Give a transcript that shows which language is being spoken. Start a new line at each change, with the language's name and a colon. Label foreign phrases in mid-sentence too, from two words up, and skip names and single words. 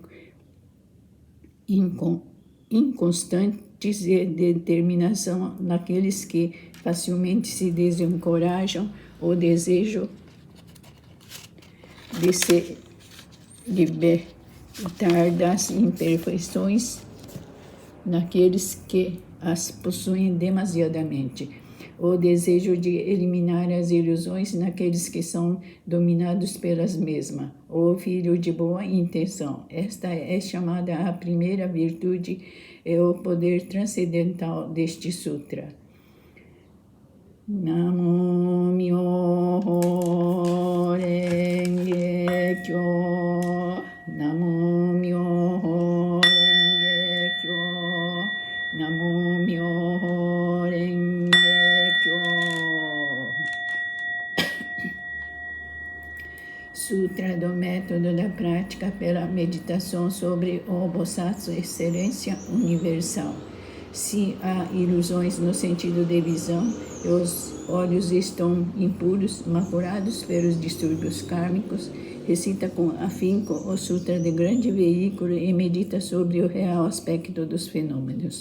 Portuguese: inconstantes e determinação naqueles que facilmente se desencorajam, o desejo de se libertar das imperfeições naqueles que as possuem demasiadamente, o desejo de eliminar as ilusões naqueles que são dominados pelas mesmas, o filho de boa intenção. Esta é chamada a primeira virtude e o poder transcendental deste sutra.
Japanese: 南無妙法蓮華経. 南無妙法蓮華経. 南無妙法蓮華経.
Portuguese: Sutra do método da prática pela meditação sobre o Bodhisattva, excelência universal. Se há ilusões no sentido de visão, e os olhos estão impuros, maculados pelos distúrbios kármicos, recita com afinco o Sutra de grande veículo e medita sobre o real aspecto dos fenômenos.